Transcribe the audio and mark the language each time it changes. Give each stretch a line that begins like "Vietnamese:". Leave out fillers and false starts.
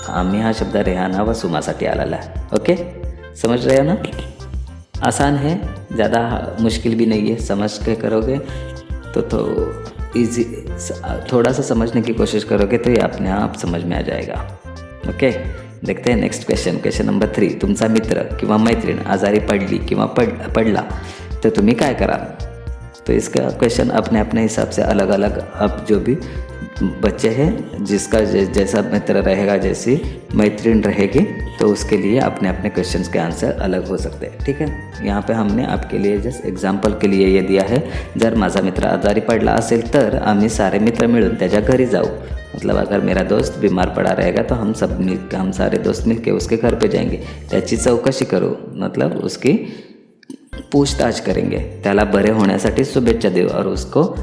Marathi: आम्ही हा शब्द रेहाना व सुमासाठी आलेला है।
Hindi: ओके, समझ रहे हो ना, आसान है, ज़्यादा मुश्किल भी नहीं है, समझ के करोगे तो इजी, थोड़ा सा समझने की कोशिश करोगे तो ये अपने आप समझ में आ जाएगा। ओके, देखते हैं नेक्स्ट क्वेश्चन।
Marathi: क्वेश्चन नंबर 3, तुमचा मित्र किंवा मैत्रीण आजारी पडली किंवा पडला तो तुम्ही काय कराल।
Hindi: तो इसका क्वेश्चन अपने अपने हिसाब से अलग अलग, अब जो भी बच्चे हैं जिसका जैसा मित्र रहेगा, जैसी मैत्रीण रहेगी, तो उसके लिए अपने अपने क्वेश्चंस के आंसर अलग हो सकते हैं। ठीक है, यहाँ पे हमने आपके लिए जस्ट एग्जाम्पल के लिए ये दिया है,
Marathi: जर माझा मित्र आजारी पडला असेल तर आम्ही सारे मित्र मिळून त्याच्या घरी जाऊ,
Hindi: मतलब अगर मेरा दोस्त बीमार पड़ा रहेगा तो हम सारे दोस्त मिलके उसके घर पे जाएंगे,
Marathi: त्याची चौकशी करू,
Hindi: मतलब उसकी पूछताछ करेंगे,
Marathi: त्याला बरे होण्यासाठी शुभेच्छा देऊ,
Hindi: और उसको